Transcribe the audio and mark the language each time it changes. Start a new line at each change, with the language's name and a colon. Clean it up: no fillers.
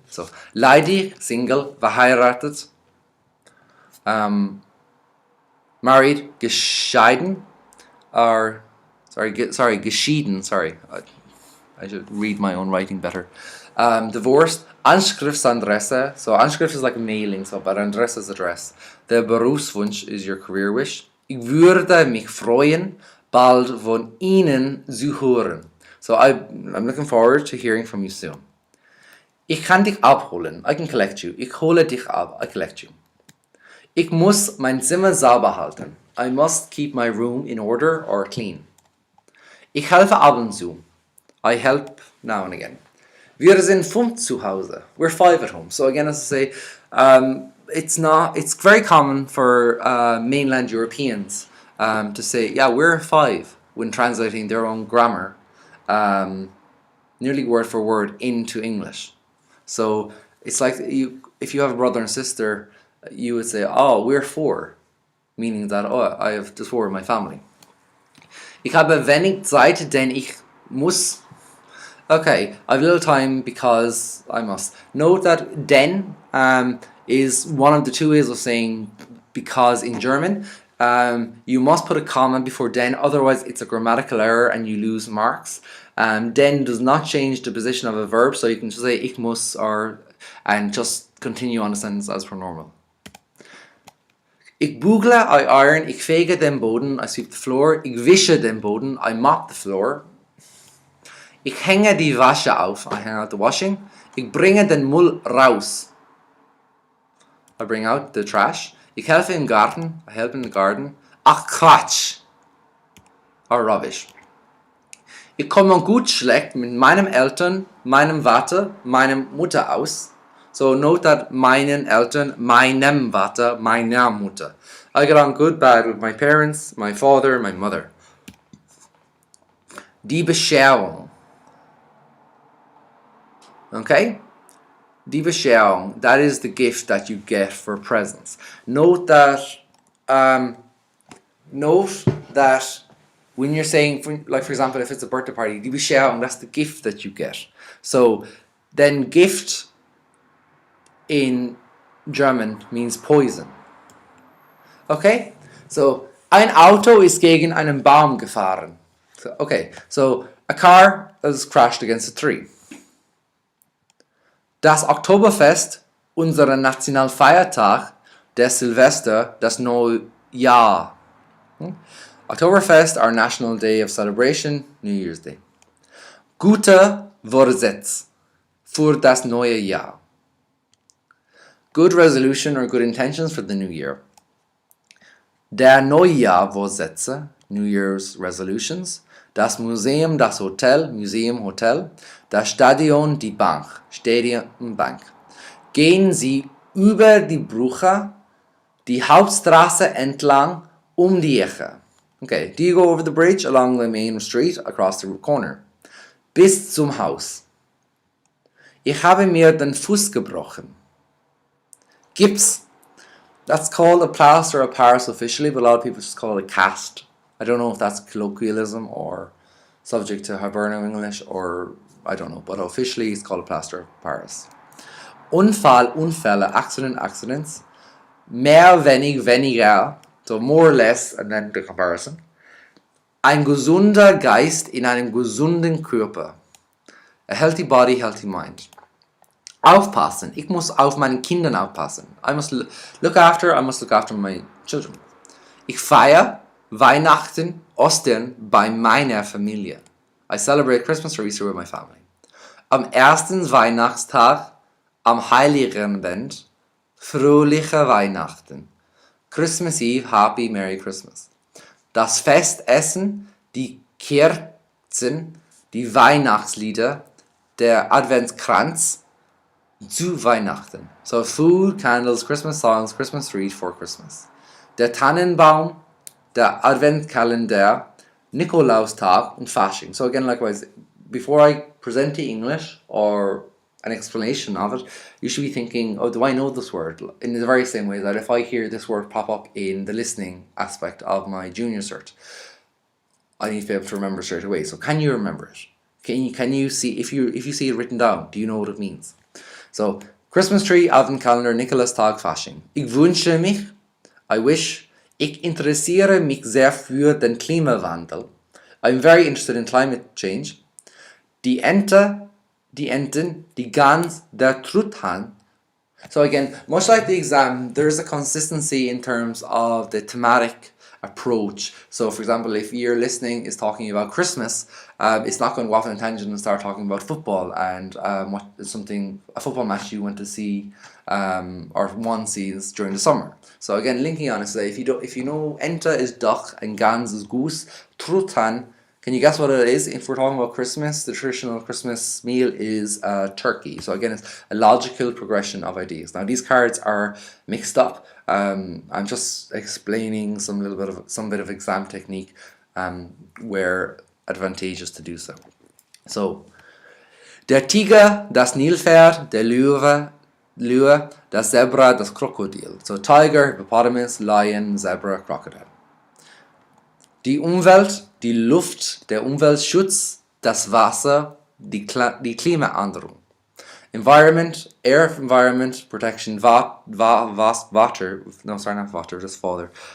English: So ledig, single, verheiratet, married, geschieden, or geschieden. Sorry, I should read my own writing better. Divorced, Anschriftsadresse. So Anschrift is like mailing, so but Adresse is address. Der Berufswunsch is your career wish.
German: Ich würde mich freuen, bald von Ihnen zu hören.
English: So I'm looking forward to hearing from you soon.
German: Ich kann dich abholen.
English: I can collect you.
German: Ich hole dich ab.
English: I collect you.
German: Ich muss mein Zimmer sauber halten.
English: I must keep my room in order or clean.
German: Ich helfe ab und zu.
English: I help now and again.
German: Wir sind 5 zu Hause.
English: We're 5 at home. So again, as I say, it's very common for mainland Europeans to say, yeah, we're 5 when translating their own grammar, nearly word for word into English. So it's like if you have a brother and sister, you would say, oh, we're 4, meaning that, oh, I have just 4 in my family.
German: Ich habe wenig Zeit, denn ich muss.
English: Okay, I have little time because I must. Note that denn is one of the 2 ways of saying because in German. You must put a comma before denn, otherwise it's a grammatical error and you lose marks. Denn does not change the position of a verb, so you can just say
German: ich muss
English: and just continue on the sentence as per normal.
German: Ich bügle,
English: I iron,
German: ich fege den Boden,
English: I sweep the floor,
German: ich wische den Boden,
English: I mop the floor.
German: Ich hänge die Wäsche auf,
English: I hang out the washing.
German: Ich bringe den Müll raus,
English: I bring out the trash.
German: Ich helfe im Garten,
English: I help in the garden.
German: Ach Quatsch,
English: or rubbish.
German: Ich komme gut schlecht mit meinem Eltern, meinem Vater, meinem Mutter aus.
English: So note that
German: meinen Eltern, meinem Vater, meiner Mutter.
English: I get on good bad with my parents, my father, my mother.
German: Die Bescherung.
English: Okay?
German: Die Bescherung,
English: that is the gift that you get for presents. Note that when you're saying, like for example, if it's a birthday party,
German: die Bescherung,
English: that's the gift that you get. So then gift in German means poison. Okay?
German: So ein Auto ist gegen einen Baum gefahren.
English: So a car has crashed against a tree.
German: Das Oktoberfest, unser Nationalfeiertag, der Silvester, das Neujahr.
English: Oktoberfest, our national day of celebration, New Year's Day.
German: Gute Vorsatz für das neue Jahr.
English: Good resolution or good intentions for the new year.
German: Der Neujahrvorsätze,
English: New Year's resolutions.
German: Das Museum, das Hotel, Museum, Hotel. Das Stadion, die Bank, Stadion, Bank. Gehen Sie über die Brücke, die Hauptstraße entlang, die Ecke.
English: Okay, do you go over the bridge along the main street across the corner?
German: Bis zum Haus. Ich habe mir den Fuß gebrochen. Gips.
English: That's called a plaster of Paris officially, but a lot of people just call it a cast. I don't know if that's colloquialism or subject to Hiberno English or I don't know, but officially it's called a plaster of Paris.
German: Unfall, Unfälle,
English: accident, accidents.
German: Mehr, wenig, weniger,
English: so more or less, and then the comparison.
German: Ein gesunder Geist in einem gesunden Körper.
English: A healthy body, healthy mind.
German: Aufpassen. Ich muss auf meine Kinder aufpassen.
English: I must look after my children.
German: Ich feiere Weihnachten, Ostern bei meiner Familie.
English: I celebrate Christmas or Easter with my family.
German: Am ersten Weihnachtstag, am Heiligen Abend, fröhliche Weihnachten.
English: Christmas Eve, Happy Merry Christmas.
German: Das Festessen, die Kerzen, die Weihnachtslieder, der Adventskranz, zu Weihnachten.
English: So food, candles, Christmas songs, Christmas trees for Christmas.
German: Der Tannenbaum, der Adventkalender, Nikolaustag und Fasching.
English: So again, likewise, before I present the English or an explanation of it, you should be thinking, oh, do I know this word? In the very same way that if I hear this word pop up in the listening aspect of my junior cert, I need to be able to remember straight away. So can you remember it? Can you see, if you see it written down, do you know what it means? So, Christmas tree,
German: Adventkalender, Nikolaustag, Fasching. Ich wünsche mich,
English: I wish,
German: ich interessiere mich sehr für den Klimawandel.
English: I'm very interested in climate change.
German: Die Ente, die Enten, die Gans, der Truthahn.
English: So again, much like the exam, there's a consistency in terms of the thematic approach. So for example, if your listening is talking about Christmas, it's not going to go off on a tangent and start talking about football and a football match you went to see or one sees during the summer. So again, linking on it, so if you know Enta is duck and Gans is goose, Truthahn Can you guess what it is? If we're talking about Christmas, the traditional Christmas meal is turkey. So again, it's a logical progression of ideas. Now these cards are mixed up. I'm just explaining some bit of exam technique where advantageous to do so.
German: So der Tiger, das Nilpferd, der Löwe, das Zebra, das Krokodil.
English: So Tiger, Hippopotamus, Lion, Zebra, Crocodile.
German: Die Umwelt, die Luft, der Umweltschutz, das Wasser, die Klimaänderung.
English: Environment, air environment protection, water, no sorry not water, just father.